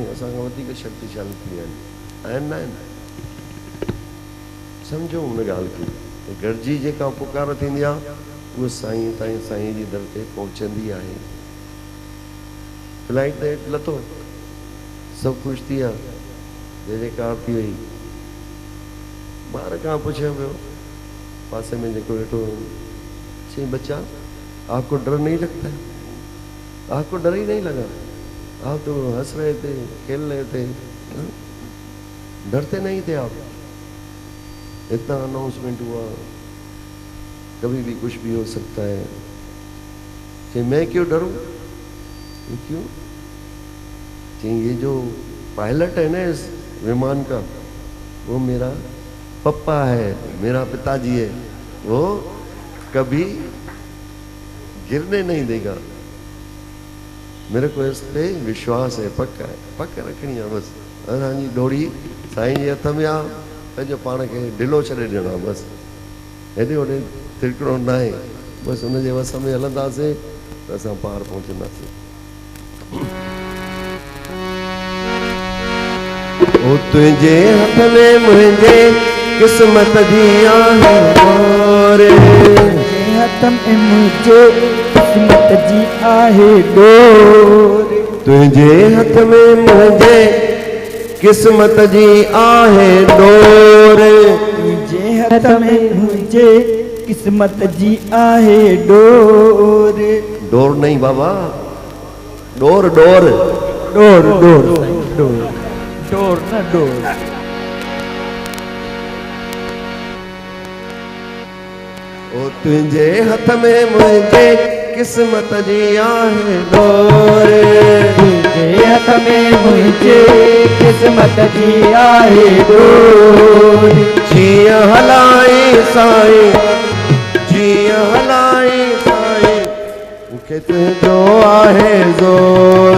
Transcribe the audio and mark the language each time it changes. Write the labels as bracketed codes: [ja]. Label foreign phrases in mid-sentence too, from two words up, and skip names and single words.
[sd] असांखां वधीक शक्तिशाली थी आहिनि न आहिनि? सम्झो हुन ॻाल्हि खे। गॾिजी जेका पुकार थींदी आहे, उहा साईं ताईं, साईं जी दर ते पहुचंदी आहे। फ्लाइट ते लथो, सभु ख़ुशि थी विया, जय जयकार थी वई। ॿार खां पुछियो पियो, पासे में जेको वेठो, चई [hi] बच्चा आपको डर नहीं लगता है? आपको डर ही नहीं लगा? आप तो हंस रहे थे, खेल रहे थे, डरते नहीं थे आप? इतना अनाउंसमेंट हुआ, कभी भी कुछ भी हो सकता है। कि मैं क्यों डरूं? क्यों? ये जो पायलट है ना इस विमान का, वो मेरा पप्पा है, मेरा पिताजी है, वो कभी गिरने नहीं देगा। मेरे को इस पे विश्वास है, पक्का है, पक्का रखनी है बस। [sd] असांजी डोरी साईं जे हथ में आहे, पंहिंजो पाण खे ढिलो छॾे ॾियणो आहे बस। हेॾे होॾे तिरकणो न आहे, बस हुनजे वस में हलंदासीं त असां पार पहुचंदासीं। ओ तुंहिंजे हथ में मुंहिंजे किस्मत जी आहे डोर, हथ में मुझे किस्मत जी आहे डोर, तुंहिंजे हथ में मुंहिंजे किस्मत जी आहे डोर, तुझे हथ में मुझे किस्मत जी आहे डोर। डोर नहीं बाबा, डोर डोर डोर डोर डोर डोर ना डोर। ओ तुंहिंजे हथ में मुंहिंजे किस्मत जी आहे डोर, तुझे हथ में मुझे किस्मत जी आहे डोर, जीअं हलाई साईं, जीअं हलाई साईं, मूंखे तुंहिंजो आहे ज़ोर,